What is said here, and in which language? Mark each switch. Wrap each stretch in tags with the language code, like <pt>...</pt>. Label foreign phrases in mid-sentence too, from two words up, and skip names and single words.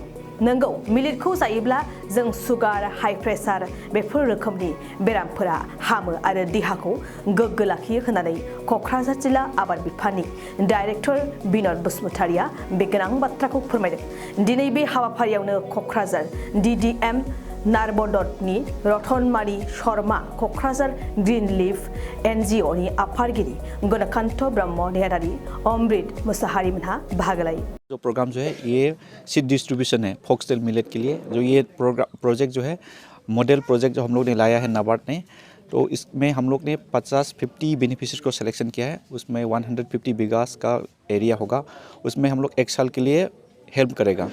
<brx>नंगौ, मिलिटखौ जायोब्ला जों सुगार, हाइ प्रेसार बेफोर रोखोमनि बेरामफोरा हामो आरो देहाखौ गोग्गो लाखियो होननानै क'क्राझार जिल्ला आबाद बिफाननि डाइरेक्टर बिन'द बसुमतारिया बे गोनां बाथ्राखौ फोरमायदों। दिनै बे हाबाफारियावनो क'क्राझार DDM नारबन्दतनि रतनमारि शर्मा, क'क्राझार ग्रीन लिफ NGOनि आफादगिरि गणकान्त ब्रह्म, नेहादारि अमृत मुसाहारिमोनहा बाहागो लायो।</brx> <hi>जो प्रोग्राम जो है ये</hi> <en>seed distribution</en> <hi>है</hi> <en>foxtail millet</en> <hi>के लिए। जो ये प्रोजेक्ट जो है</hi> <en>model project</en> <hi>जो हम लोग ने लाया है नाबार्ड ने, तो इसमें हम लोग ने 50 बेनिफिशियरीज को सिलेक्शन किया है। उसमें 150 बीघास का एरिया होगा। उसमें हम लोग 1 साल के लिए हेल्प करेगा।</hi>